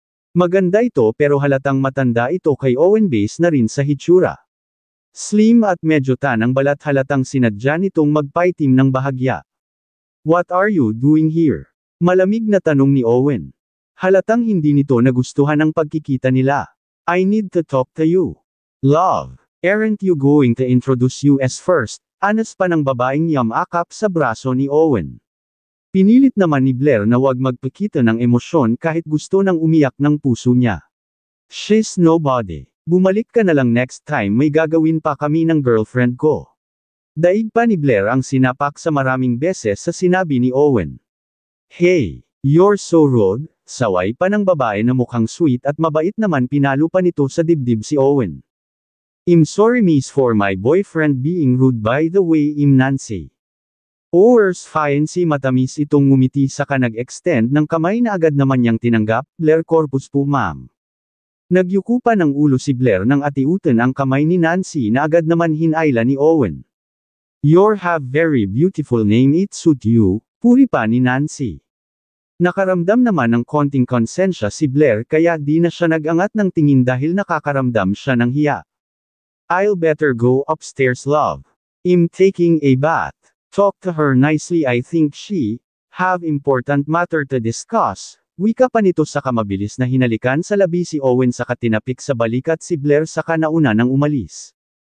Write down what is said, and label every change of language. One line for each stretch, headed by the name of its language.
Filipino: Maganda ito pero halatang matanda ito kay Owen base na rin sa hitsura. Slim at medyo tan ang balat, halatang sinadya nitong magpaitim ng bahagya.
English: What are you doing here?
Filipino: Malamig na tanong ni Owen. Halatang hindi nito nagustuhan ang pagkikita nila.
English: I need to talk to you. Love, aren't you going to introduce us first?
Filipino: Anas pa ng babaeng yamakap sa braso ni Owen. Pinilit naman ni Blair na wag magpakita ng emosyon kahit gusto nang umiyak ng puso niya.
English: She's nobody.
Filipino: Bumalik ka na lang
English: next time,
Filipino: may gagawin pa kami ng girlfriend ko. Daig pa ni Blair ang sinapak sa maraming beses sa sinabi ni Owen.
English: Hey, you're so rude.
Filipino: Saway pa ng babae na mukhang sweet at mabait naman, pinalo pa nito sa dibdib si Owen.
English: I'm sorry miss for my boyfriend being rude, by the way I'm Nancy. Owen's fiancé
Filipino: matamis itong ngumiti saka nag-extend ng kamay na agad naman niyang tinanggap, Blair corpus po ma'am. Nagyuko pa ng ulo si Blair nang atiutan ang kamay ni Nancy na agad naman hinayla ni Owen.
English: "You have very beautiful name, it suit you,"
Filipino: puri pa ni
English: Nancy.
Filipino: Nakaramdam naman ng konting konsensya si Blair kaya di na siya nag-angat ng tingin dahil nakakaramdam siya ng hiya.
English: "I'll better go upstairs love. I'm taking a bath. Talk to her nicely, I think she have important matter to discuss."
Filipino: Wika pa nito saka mabilis na hinalikan sa labi si Owen saka tinapik sa balikat si Blair saka nauna nang umalis.